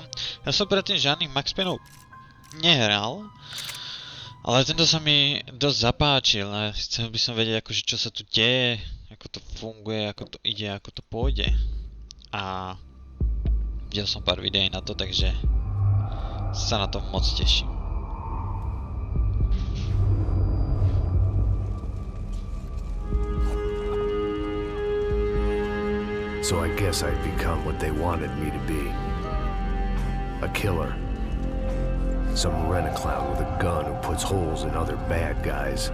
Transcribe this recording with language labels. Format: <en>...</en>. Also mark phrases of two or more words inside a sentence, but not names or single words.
<sk>Ja som predtým žiadnych Max Payneov nehral, ale tento sa mi dosť zapáčil a chcel by som vedieť akože čo sa tu deje, ako to funguje, ako to ide, ako to pôjde. A videl som pár videí na to, takže sa na to moc teším.</sk> <en>So I guess I'd become what they wanted me to be. A killer. Some rent-a-clown with a gun who puts holes in other bad guys.</en>